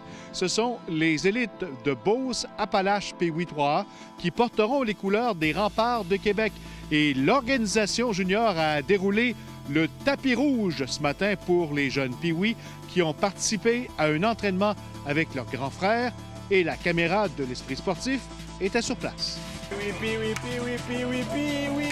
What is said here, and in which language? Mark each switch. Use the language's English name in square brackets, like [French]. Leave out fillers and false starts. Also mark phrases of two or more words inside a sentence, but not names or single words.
[French] Ce sont les élites de Beauce-Appalaches Pee-Wee 3A qui porteront les couleurs des remparts de Québec. Et l'organisation junior a déroulé le tapis rouge ce matin pour les jeunes Pee-Wee qui ont participé à un entraînement avec leurs grands frères et la caméra de l'Esprit sportif était sur place. Pee-Wee, Pee-Wee, Pee-Wee, Pee-Wee, Pee-Wee.